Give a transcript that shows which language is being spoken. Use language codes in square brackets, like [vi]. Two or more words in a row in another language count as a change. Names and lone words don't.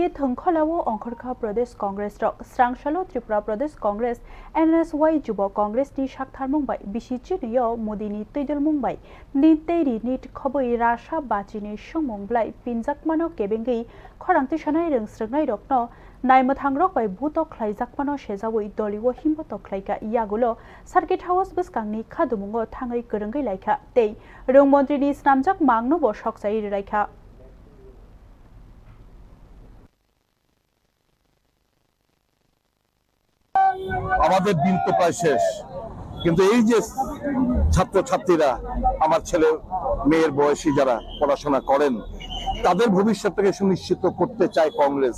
[trp] thongkholawo Ongkhorkha Pradesh Congress rok Srangshalo Tripura Pradesh Congress NSY Jubo Congress ni shakthar mungbai bisichiniyo modini tuidel mungbai ni teiri nit khoboi rasha bachini sengmong belai pinjak mano kebengi khorangti sanai reng srengnai rokno naimothangrok bai bhuto khlaijakmano sejawoi doliwo himboto khlaika yagulo Circuit House bwskangni khadumungo thangai gorongai laika tei rong montrini snamjak mangno bo soksai raika [bn] আমাদের দিন তো প্রায় শেষ, কিন্তু এই যে ছাত্রছাত্রীরা আমার ছেলে মেয়ের বয়সী যারা পড়াশোনা করেন তাদের ভবিষ্যৎটাকে সুনিশ্চিত করতে চায় কংগ্রেস।